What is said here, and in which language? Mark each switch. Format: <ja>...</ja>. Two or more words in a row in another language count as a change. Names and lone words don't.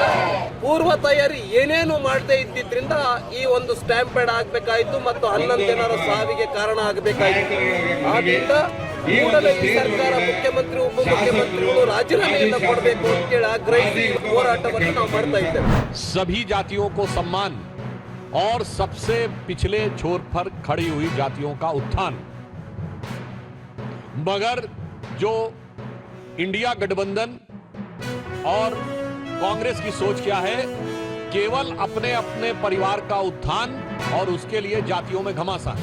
<kn>ಪೂರ್ವ ತಯಾರಿ ಏನೇನು ಮಾಡದೇ ಇದ್ದಿದ್ರಿಂದ ಈ ಒಂದು ಸ್ಟ್ಯಾಂಪೇಡ್ ಆಗಬೇಕಾಯಿತು ಮತ್ತು 11 ಜನರ ಸಾವಿಗೆ ಕಾರಣ ಆಗಬೇಕಾಯಿತು. ಆದ್ದರಿಂದ ಕೂಡಲೇ ಈ ಸರ್ಕಾರ ಮುಖ್ಯಮಂತ್ರಿ, ಉಪಮುಖ್ಯಮಂತ್ರಿಗಳು ರಾಜೀನಾಮೆಯನ್ನು ಕೊಡಬೇಕು ಅಂತೇಳಿ ಆಗ್ರಹಿಸಿ ಹೋರಾಟವನ್ನು ನಾವು ಮಾಡ್ತಾ ಇದ್ದೇವೆ.</kn> <hi>सभी जातियों को सम्मान और सबसे पिछले छोर पर खड़ी हुई जातियों का उत्थान. मगर जो इंडिया गठबंधन और कांग्रेस की सोच क्या है? केवल अपने अपने परिवार का उत्थान और उसके लिए जातियों में घमासान.</hi>